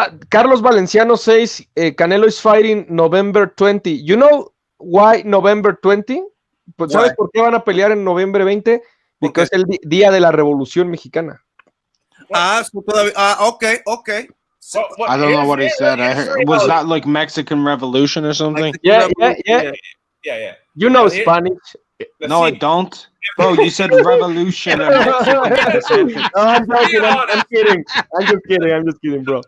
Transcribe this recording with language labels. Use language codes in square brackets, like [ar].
[en] Carlos Valenciano says Canelo is fighting November 20. You know why November 20? [es] Pues, ¿sabes [en] Why? [es] por qué van a pelear en noviembre 20? [en] Because [es] es el día de la Revolución Mexicana. [en] Okay. I don't know what he said. I heard, was that like Mexican Revolution or something? Yeah. Yeah. You know Well, here- Spanish. No, I don't. Bro, you said revolution and Mexican in the sentence. No, I'm joking. I'm kidding. I'm just kidding, bro.